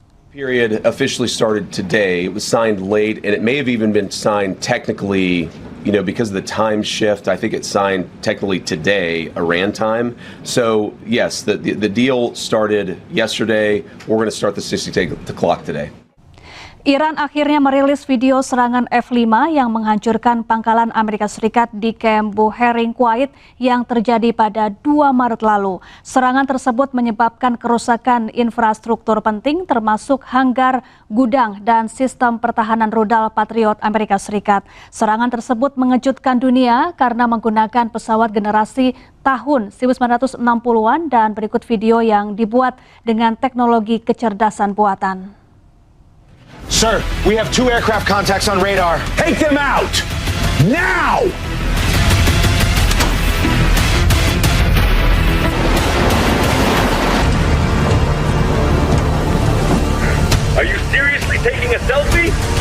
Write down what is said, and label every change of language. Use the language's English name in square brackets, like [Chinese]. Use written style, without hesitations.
[English] Period officially started today. It was signed late, and it may have even been signed technically, because of the time shift. I think it's signed technically today, Iran time. So yes, the deal started yesterday. We're going to start the 60 clock today. [Indonesian] Iran akhirnya merilis video serangan F-5 yang menghancurkan pangkalan Amerika Serikat di Camp Buehring, Kuwait yang terjadi pada 2 Maret lalu. Serangan tersebut menyebabkan kerusakan infrastruktur penting termasuk hanggar, gudang, dan sistem pertahanan rudal Patriot Amerika Serikat. Serangan tersebut mengejutkan dunia karena menggunakan pesawat generasi tahun 1960-an dan berikut video yang dibuat dengan teknologi kecerdasan buatan. [English] Sir, we have 2 aircraft contacts on radar. Take them out! Now! Are you seriously taking a selfie?